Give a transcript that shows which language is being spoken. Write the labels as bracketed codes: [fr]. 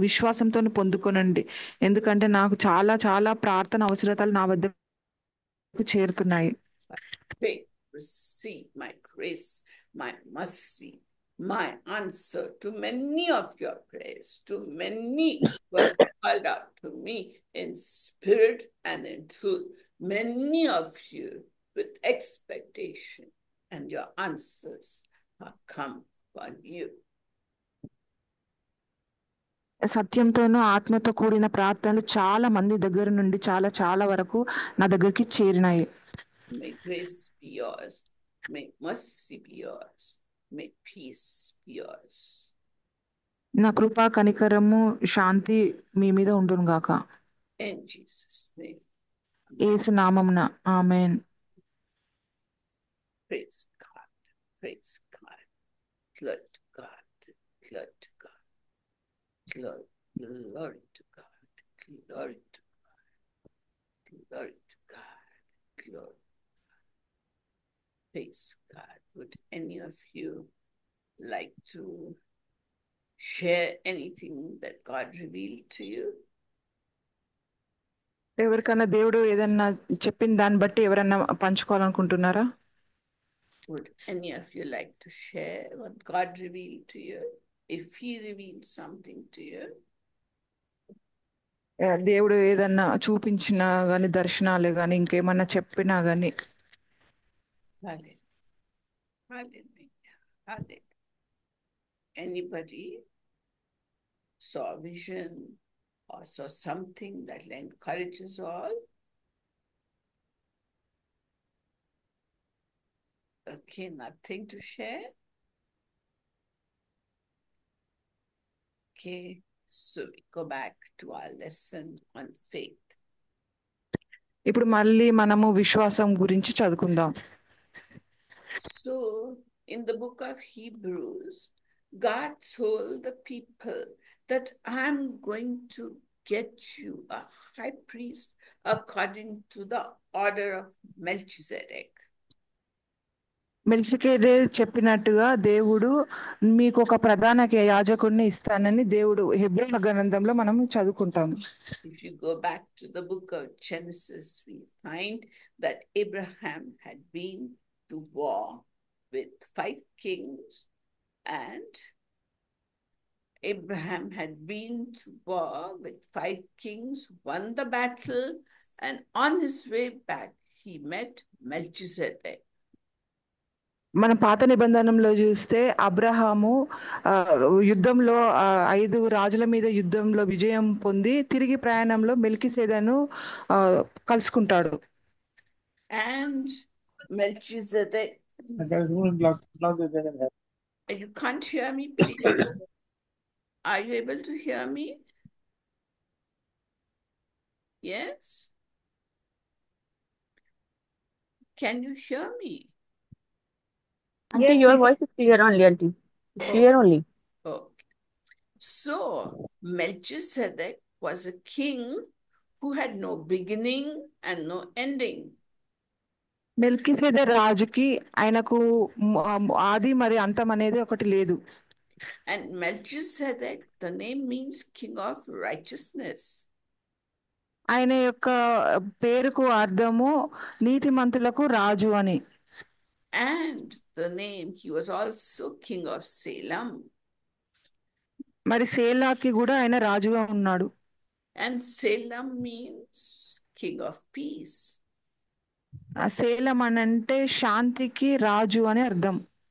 [te] విశ్వాసంతో పొందుకోనండి, ఎందుకంటే నాకు చాలా చాలా ప్రార్థన అవసరతలు నా వద్దకు చేరుతున్నాయి. [en] Receive my grace, my mercy, my answer to many of your prayers, to many who have called out to me in spirit and in truth. Many of you with expectation, and your answers have come upon you. [te] సత్యంతోనూ ఆత్మతో కూడిన ప్రార్థనలు చాలా మంది దగ్గర నుండి చాలా వరకు నా దగ్గరికి చేరినాయి. [en] May grace be yours. May mercy be yours. May peace be yours. [te] నా కృప, కనికరము, శాంతి మీ మీద ఉండును గాక. [en] In Jesus' name. [te] యేసు నామమున ఆమేన్. [en] Praise God. Praise God. Glory to God. Glory to God. Glory to God. Glory to God. Glory to God. Glory. Praise God. Would any of you like to share anything that God revealed to you? [te] ఎవరికన్నా దేవుడు ఏదన్నా చెప్పిన దాన్ని బట్టి ఎవరన్నా పంచుకోవాలనుకుంటున్నారా? [en] Would any of you like to share what God revealed to you? If He revealed something to you? [te] దేవుడు ఏదన్నా చూపించినా గాని, దర్శనాలే గాని, ఇంకేమన్నా చెప్పినా గాని. [en] Hallelujah. Hallelujah. Hallelujah. Anybody saw a vision or saw something that will encourage us all? Okay, nothing to share? Okay, so we go back to our lesson on faith. [te] ఇప్పుడు మళ్ళీ మనము విశ్వాసం గురించి చదువుకుందాం. [en] So, in the book of Hebrews, God told the people that I'm going to get you a high priest according to the order of Melchizedek. [te] మెల్కిసెదెకు చెప్పినట్టుగా దేవుడు మీకు ఒక ప్రధాన యాజకుడిని ఇస్తానని దేవుడు హెబ్రీ గ్రంథంలో మనం చదువుకుంటాం. [en] If you go back to the book of Genesis, we find that Abraham had been to war with 5 kings, and Abraham had been to war with 5 kings, won the battle, and on his way back, he met Melchizedek. [te] మన పాత నిబంధనలో చూస్తే అబ్రహాము యుద్ధంలో 5 రాజుల మీద యుద్ధంలో విజయం పొంది తిరిగి ప్రయాణంలో మెల్కిసెదెకును కలుసుకుంటాడు. [en] And Melchizedek, you can't hear me, please. Are you able to hear me? Yes? Can you hear me? Auntie, your voice is clear only, auntie. It's clear only. Okay. So, Melchizedek was a king who had no beginning and no ending. [te] మెల్కిసెదెకు రాజుకి ఆయనకు ఆది మరి అంతం అనేది ఒకటి లేదు. [en] And Melchizedek, the name means king of righteousness. [te] ఆయన యొక్క పేరుకు అర్థము నీతిమంతులకు రాజు అని. [en] And the name, he was also king of Salem. [te] మరి సేలాకి కూడా ఆయన రాజుగా ఉన్నాడు. [en] And Salem means king of peace. [te] Salem అని అంటే శాంతికి రాజు అని అర్థం.